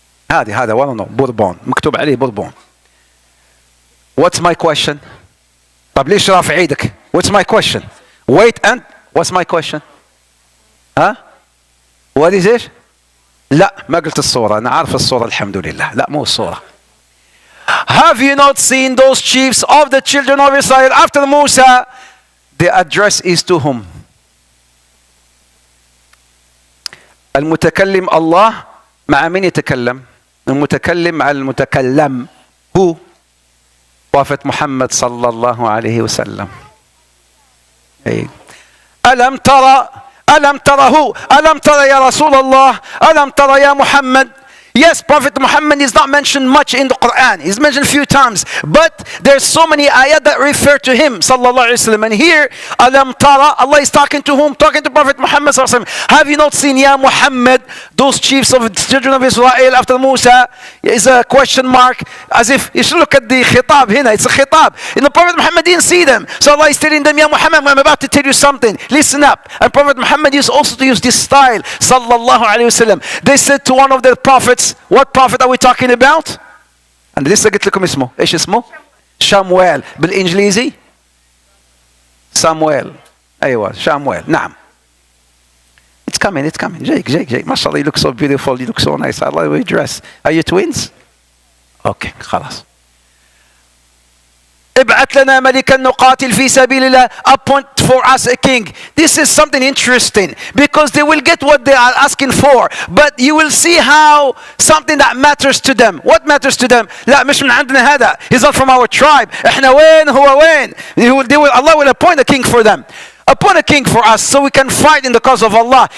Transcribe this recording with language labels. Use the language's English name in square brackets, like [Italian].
[Arabic] هذا [English] one no [Arabic] Bourbon مكتوب عليه Bourbon. [English] What's my question? [Arabic] طب ليش رافع ايدك? [English] What's my question? Wait, and what's my question? ها? What is it? [Arabic] لا, ما قلت الصورة, أنا عارف الصورة الحمد لله. لا, مو الصورة. [English] Have you not seen those chiefs of the children of Israel after Musa? The address is to whom? [Arabic] المتكلم الله. مع من يتكلم؟ المتكلم مع المتكلم. [English] Who? [Arabic] Prophet Muhammad صلى الله عليه وسلم. ألم ترى ألم ترى يا رسول الله ألم ترى يا محمد. [English] Yes, Prophet Muhammad is not mentioned much in the Quran. He's mentioned a few times, but there's so many ayat that refer to him, sallallahu alaihi wasallam. And here, Alam Tara, Allah is talking to whom? Talking to Prophet Muhammad sallallahu alaihi wasallam. Have you not seen, Ya Muhammad, those chiefs of the children of Israel after Musa? Is a question mark, as if you should look at the khitab here. It's a khitab. And the Prophet Muhammad didn't see them, so Allah is telling them, Ya Muhammad, I'm about to tell you something. Listen up. And Prophet Muhammad used also to use this style, sallallahu alaihi wasallam. They said to one of their prophets. What prophet are we talking about? [Arabic] أنا لسه قلت لكم اسمه. إيش اسمه؟ شامويل بالإنجليزي. سامويل. أيوة شامويل. نعم. [English] It's coming. Jake. ما شاء الله, you look so beautiful. You look so nice. I love the way you dress. Are you twins? Okay, خلاص. [Arabic] ابعث لنا ملكا نقاتل في سبيل الله. [English] Appoint for us a king. This is something interesting because they will get what they are asking for, but you will see how something that matters to them. What matters to them? [Arabic] لا, مش من عندنا هذا. [English] He's not from our tribe. [Arabic] احنا وين هو وين. [English] Allah will appoint a king for them. Appoint a king for us so we can fight in the cause of Allah.